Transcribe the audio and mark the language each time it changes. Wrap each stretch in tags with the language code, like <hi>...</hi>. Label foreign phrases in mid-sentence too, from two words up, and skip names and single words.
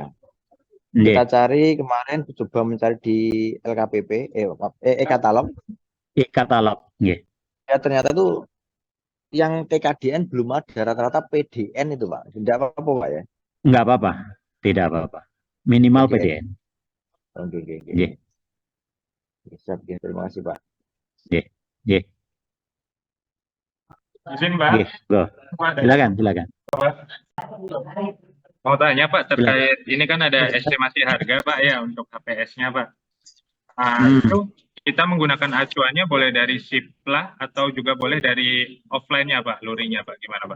<id>Kita cari kemarin coba mencari di LKPP, e-katalog. E-katalog, nggih. Ya ternyata tuh yang TKDN belum ada, rata-rata PDN itu Pak. Tidak apa-apa Pak ya? Enggak apa-apa, tidak apa-apa. Minimal PDN. Oke. Nggih. Siap, ya. Terima kasih Pak. Nggih. Izin Pak. Nggih, silakan. Mau tanya Pak terkait ini kan ada estimasi harga Pak ya untuk HPS-nya Pak. Itu kita menggunakan acuannya boleh dari SIPLA atau juga boleh dari offline-nya Pak, luringnya Pak, gimana Pak?</id>